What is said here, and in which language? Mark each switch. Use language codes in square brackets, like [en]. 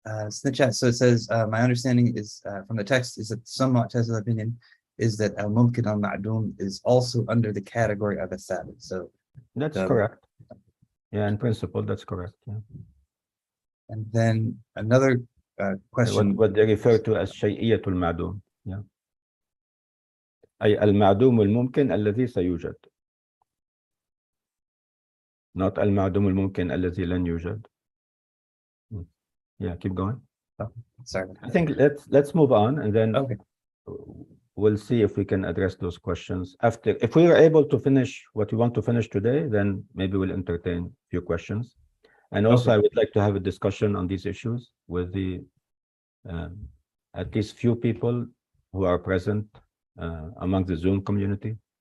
[en] So it says, my understanding is from the text is that some Mu'tazila opinion is that al-mumkin al-ma'dum is also under the category of a thabit. So that's correct. Yeah, in principle, that's correct. Yeah. And then another question. What they refer to as shay'iyatul ma'dum. Yeah. [ar] أي المعدوم الممكن الذي سيوجد. Not المعدوم الممكن الذي لن يوجد. [en] Yeah, keep going. Oh, sorry. I think let's move on, and then Okay. We'll see if we can address those questions after. If we are able to finish what we want to finish today, then maybe we'll entertain a few questions. And also, I would like to have a discussion on these issues with the at least few people who are present among the Zoom community.